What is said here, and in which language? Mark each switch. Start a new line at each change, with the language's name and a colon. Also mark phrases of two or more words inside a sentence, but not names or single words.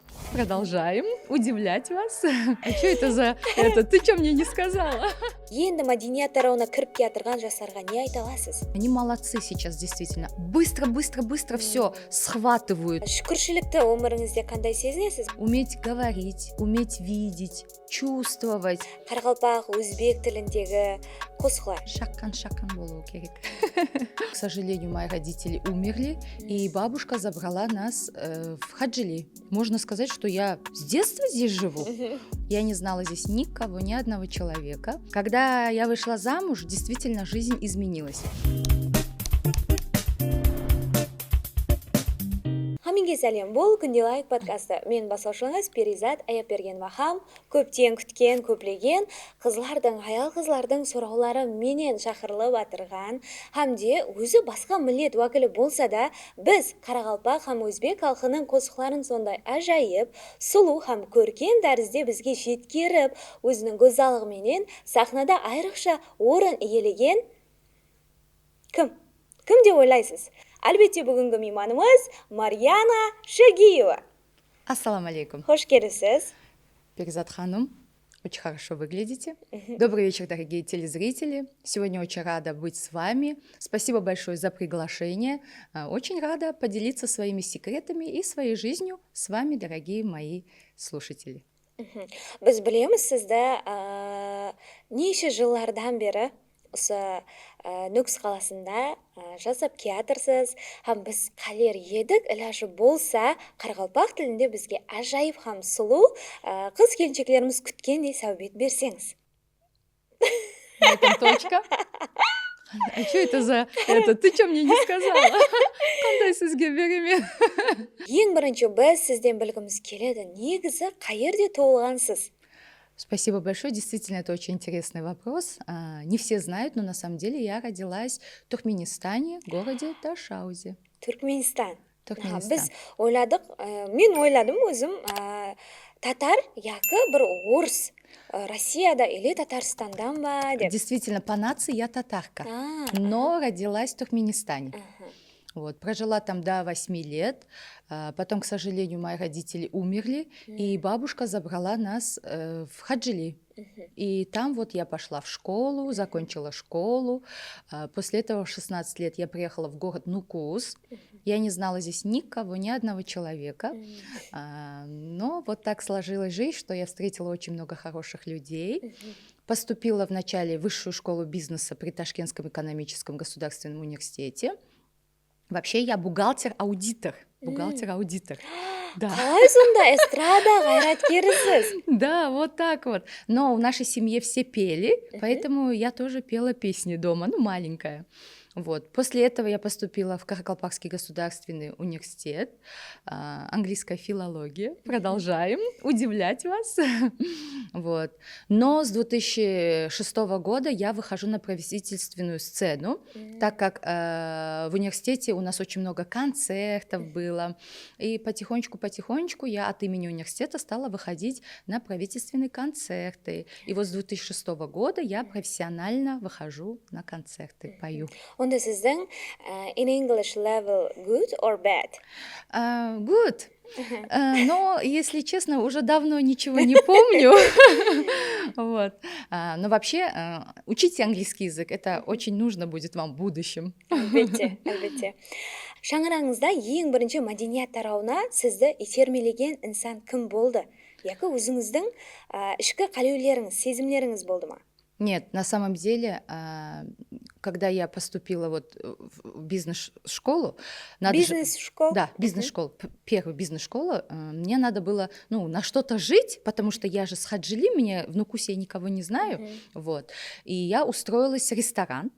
Russian: Продолжаем удивлять вас. А что это за это? Ты что мне не сказала?
Kara-Kalpak: Енді мәдениет тарауына кіріп келатырған жастарға не айта аласыз?
Russian: Они молодцы сейчас, действительно. Быстро все схватывают.
Kara-Kalpak: Шүкіршілікті өміріңізде қандай сезінесіз?
Russian: Уметь говорить, уметь видеть, чувствовать.
Kara-Kalpak: Қарақалпақ, өзбек тіліндегі қосқылар. Шакан болу керек.
Russian: К сожалению, мои родители умерли, и бабушка забрала нас в Хаджили. Можно сказать, что я с детства здесь живу. Я не знала здесь никого, ни одного человека. Когда я вышла замуж, действительно жизнь изменилась.
Kara-Kalpak: Хаминге сәлем, бұл күнде лайк подкасты. Мен басушыңыз Перизат Аяпбергенова хам, көптен күткен, көплеген аял қызлардың сұраулары менен шақырылып атырған, хамде өзі басқа милет уәкілі болса да, біз Қарақалпақ хам өзбек халқының қосықларын сондай ажайып, сұлу хам көркен тәрізде бізге жеткеріп, өзінің гөзалығыменен сахнада айрықша орын иелеген кім? Кім деп ойлайсыз? Әлбетте бүгінгі мейманымыз Марьяна Шагиева.
Arabic: السلام عليكم.
Kara-Kalpak: Хош келіпсіз. Перизат ханым,
Russian: очень хорошо выглядите. Добрый вечер, дорогие телезрители. Сегодня очень рада быть с вами. Спасибо большое за приглашение. Очень рада поделиться своими секретами и своей жизнью с вами, дорогие мои слушатели.
Kara-Kalpak: Біз білеміз сізді неше жылдардан бері осы Нүкіс қаласында жасап келатырсыз. Хам біз қалер едік, илажы болса, Қарақалпақ тілінде бізге ажайып хам сұлу қыз келіншектеріміз күткендей сәубет берсеңіз.
Russian: На этом точка. А что это за это? Ты что мне не сказала?
Kara-Kalpak: Қандай сізге беремен? Ең бірінші біз сізден білгіміз келеді. Негізі қайерде туылғансыз?
Russian: Спасибо большое. Действительно, это очень интересный вопрос. Не все знают, но на самом деле я родилась в Туркменистане, в городе Ташаузе. Туркменистан. Туркменистан.
Kara-Kalpak: Біз ойладық, мен ойладым өзім, татар яқы бір орыс, Россияда или Татарстандан ба деп.
Russian: Действительно, по нации я татарка, но родилась в Туркменистане. Вот, прожила там до 8 лет, потом, к сожалению, мои родители умерли, и бабушка забрала нас в Хаджили. И там вот я пошла в школу, закончила школу. После этого в 16 лет я приехала в город Нукус. Я не знала здесь никого, ни одного человека. Но вот так сложилась жизнь, что я встретила очень много хороших людей. Поступила вначале в высшую школу бизнеса при Ташкентском экономическом государственном университете. Вообще я бухгалтер-аудитор. Бухгалтер-аудитор. Да.
Kara-Kalpak: Қалай сонда эстрада қайраткерісіз?
Russian: Да, вот так вот. Но в нашей семье все пели, поэтому я тоже пела песни дома, ну, маленькая. Вот. После этого я поступила в Каракалпакский государственный университет, английская филология. Продолжаем удивлять вас. Вот. Но с 2006 года я выхожу на правительственную сцену, так как в университете у нас очень много концертов было. И потихонечку я от имени университета стала выходить на правительственные концерты. И вот с 2006 года я профессионально выхожу на концерты, пою.
Kara-Kalpak: Онда сіздің
English: in English level good or bad? Good.
Russian: Но, если честно, уже давно ничего не помню. Вот. Но вообще, учите английский язык, это очень нужно будет вам в будущем.
Kara-Kalpak: Әлбетте. Шаңыраңызда ең бірінші мәдениет тарауына сізді итермелеген инсан кім болды? Яқы өзіңіздің ішкі қалеулеріңіз, сезімлеріңіз болды ма?
Russian: Нет, на самом деле, когда я поступила вот в бизнес-школу... Бизнес-школу? Да, бизнес-школу, первую бизнес-школу, мне надо было, на что-то жить, потому что я же с Хаджили, в Нукусе я никого не знаю, вот, и я устроилась в ресторан.